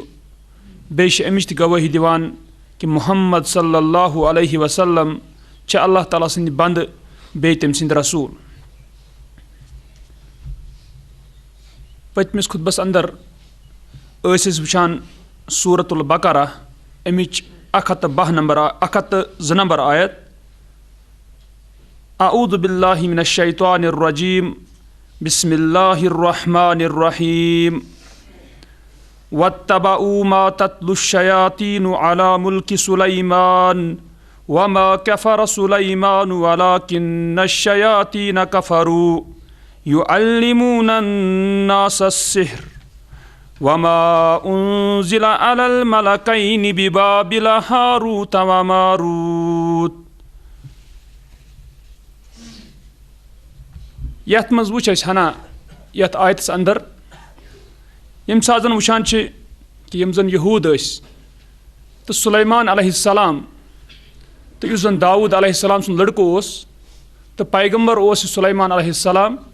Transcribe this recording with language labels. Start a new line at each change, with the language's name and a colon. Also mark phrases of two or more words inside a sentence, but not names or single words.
Kashmiri: بیٚیہِ چھِ اَمِچ تہِ گوٲہی دِوان کہ محمد
Arabic: صلی اللہ علیہ وسلم
Kashmiri: چھِ اللہ تعالیٰ سٕنٛدِ بنٛدٕ بیٚیہِ تٔمۍ سٕنٛدِ رسوٗل. پٔتمِس خُطبس اندر ٲسۍ أسۍ وٕچھان سوٗرۃ البقرہ اَمِچ 102 نمبر آیت.
Arabic: اعوذ باللہ من الشیطان الرجیم بسم اللہ الرحمن الرحیم واتبعوا ما تتلو الشياطين على ملك سليمان وما كفر سليمان ولكن الشياطين كفروا يعلمون الناس السحر وما أنزل على الملكين ببابل هاروت وماروت.
Kashmiri: یتھ منٛز وٕچھ أسۍ ہنا یتھ آیتس اندر ییٚمہِ ساتہٕ زن وٕچھان چھِ کہِ یِم زن یہوٗد ٲسۍ تہٕ سُلیمان
Arabic: علیہ السلام
Kashmiri: تہٕ یُس زن داوٗد
Arabic: علیہ السلام
Kashmiri: سُنٛد لڑکہٕ اوس تہٕ پیغمبر اوس یہِ سُلیمان
Arabic: علیہ السلام.